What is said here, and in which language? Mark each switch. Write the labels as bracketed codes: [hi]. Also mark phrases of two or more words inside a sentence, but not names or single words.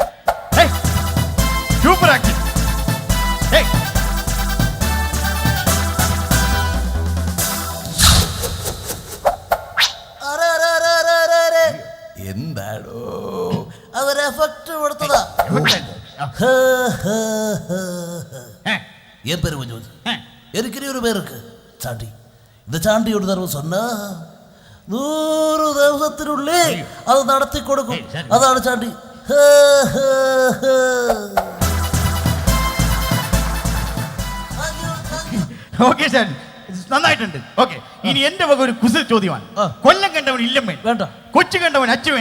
[ml] സൂപ്പർ ആക്ഷൻ. എന്താടോ അതൊരു എഫക്ട് കൊടുത്തതാ. [ta] என் பேரு கொஞ்சம் இருக்கிற ஒரு பேருக்கு சாண்டி. இந்த சாண்டி ஒரு தடவை சொன்னா [ml] 100 ദിവസത്തിനുള്ളിൽ അത് നടത്തി കൊടുക്കും. അതാണ് ചാണ്ടി. ഓക്കെ സാർ, നന്നായിട്ടുണ്ട്. ഓക്കെ, ഇനി എന്റെ വക ഒരു കുസൃതി ചോദ്യമാണ്. കൊല്ലം കണ്ടവൻ ഇല്ലം വേണ്ട, കൊച്ചു കണ്ടവൻ അച്ചു വേണ്ട.